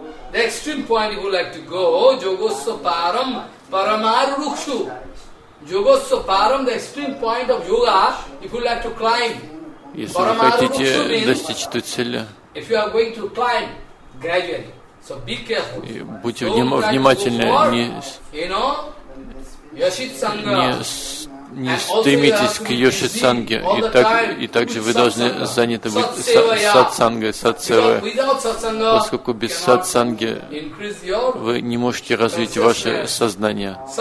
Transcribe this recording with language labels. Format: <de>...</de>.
<en>The extreme point you would like to go,</en> <sa>yogosya param paramaru rukshu.</sa> <en>Yogosya param, the extreme point of yoga, if you like to climb.</en> <ru>Если вы хотите достичь той цели,</ru> <en>if you are going to climb gradually, so be careful.</en> <ru>И будьте внимательны, не стремитесь к Йошитсанге, и также вы должны заняты быть сатсангой, сатсевой, поскольку без сатсанги вы не можете развить ваше сознание.</ru>